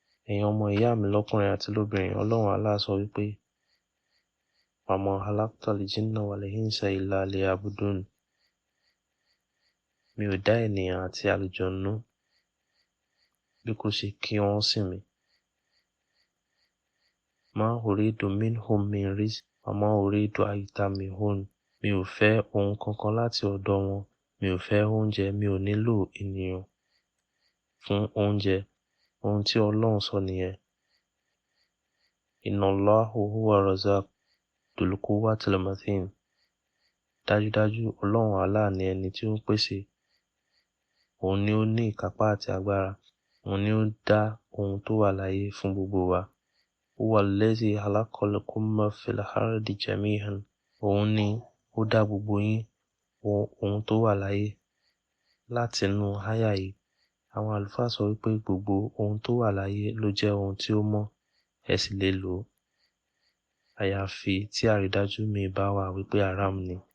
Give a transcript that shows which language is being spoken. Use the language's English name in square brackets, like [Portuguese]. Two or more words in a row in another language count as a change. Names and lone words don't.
[Yoruba] Ẹ̀yin ọmọ ìyá mi lọ́kùnrin àti lóbìnrin, Ọlọ́run Allah sọ wípé [Arabic] وما خلقت الجن والإنس إلا ليعبدون. [Yoruba] Mi ò dá ènìyàn àti alujanu bí kò ṣe kí wọ́n sìn mí. [Arabic] ما أريد منهم من رزق وما أريد أن يطعمون. [Yoruba] Mi ò fẹ́ ohun kankan láti ọ̀dọ̀ wọn. Mi ò fẹ́ oúnjẹ, mi ò nílò ènìyàn fún oúnjẹ. Ohun tí Ọlọ́run sọ nìyẹn. [Arabic] إن الله هو الرزاق ذو القوة المتين. [Yoruba] Dájúdájú Ọlọ́run Allah ni ẹni tí ó ń pèsè. Òun ni ó ní ìkápá àti agbára. Òun ni ó dá ohun tó wà láyé fún gbogbo wa. [Arabic] هو الذي خلق لكم ما في الأرض جميعا. [Yoruba] Òun ni ó dá gbogbo yín ohun tó wà láyé. Láti inú àyá yìí, àwọn àlùfáà sọ wípé gbogbo ohun tó wà láyé ló jẹ́ ohun tí ó mọ́, ẹ sì lè lò ó. Àyàfi tí àrídájú mi bá wà wípé haram ni.